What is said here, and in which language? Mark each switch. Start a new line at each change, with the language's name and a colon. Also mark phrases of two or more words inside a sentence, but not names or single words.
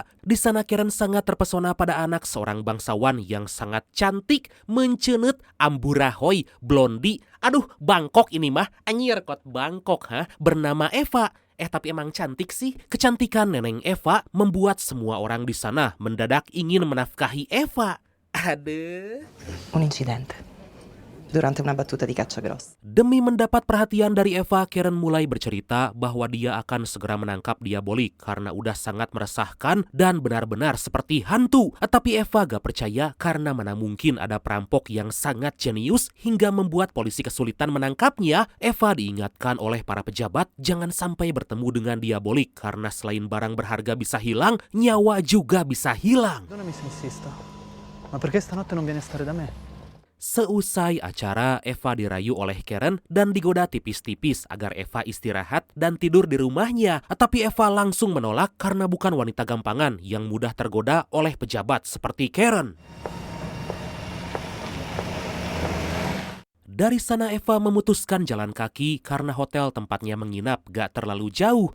Indonesian: Di sana Karen sangat terpesona pada anak seorang bangsawan yang sangat cantik, mencenut, amburahoy, blondi. Aduh, Bangkok ini mah, anyir kot Bangkok, bernama Eva. Tapi emang cantik sih. Kecantikan Neneng Eva membuat semua orang di sana mendadak ingin menafkahi Eva. Aduh.
Italian: Un incidente durante una battuta di caccia grossa.
Indonesian: Demi mendapat perhatian dari Eva, Karen mulai bercerita bahwa dia akan segera menangkap Diabolik karena udah sangat meresahkan dan benar-benar seperti hantu. Tapi Eva gak percaya karena mana mungkin ada perampok yang sangat jenius hingga membuat polisi kesulitan menangkapnya. Eva diingatkan oleh para pejabat jangan sampai bertemu dengan Diabolik karena selain barang berharga bisa hilang, nyawa juga bisa hilang.
Italian: Perdonami se insisto, ma perché stanotte non vieni a stare da me?
Indonesian: Seusai acara, Eva dirayu oleh Karen dan digoda tipis-tipis agar Eva istirahat dan tidur di rumahnya. Tapi Eva langsung menolak karena bukan wanita gampangan yang mudah tergoda oleh pejabat seperti Karen. Dari sana Eva memutuskan jalan kaki karena hotel tempatnya menginap gak terlalu jauh.